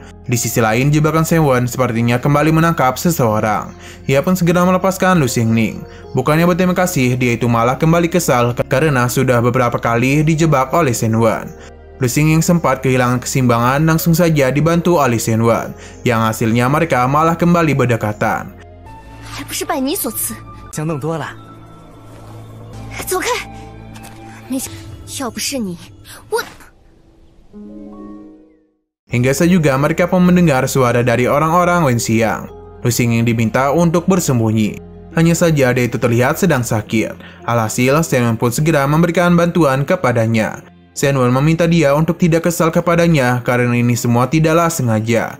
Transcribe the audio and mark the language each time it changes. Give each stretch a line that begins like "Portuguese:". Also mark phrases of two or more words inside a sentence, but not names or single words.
Indonesian: Di sisi lain, jebakan Shen Wen sepertinya kembali menangkap seseorang. Ia pun segera melepaskan Lu Xingning. Bukannya berterima kasih, dia itu malah kembali kesal karena sudah beberapa kali dijebak oleh Shen Wen. Lu Xingning sempat kehilangan keseimbangan langsung saja dibantu oleh Shen Wen, yang hasilnya mereka malah kembali berdekatan.
Chinese: 还不是拜你所赐。相弄多了。走开！没想，要不是你，我……
Indonesian: Hingga saat juga mereka pun mendengar suara dari orang-orang Wen Xiang. Lu Xingning diminta untuk bersembunyi. Hanya saja dia itu terlihat sedang sakit. Alhasil, Shen Wen pun segera memberikan bantuan kepadanya. Shen Wen meminta dia untuk tidak kesal kepadanya karena ini semua tidaklah sengaja.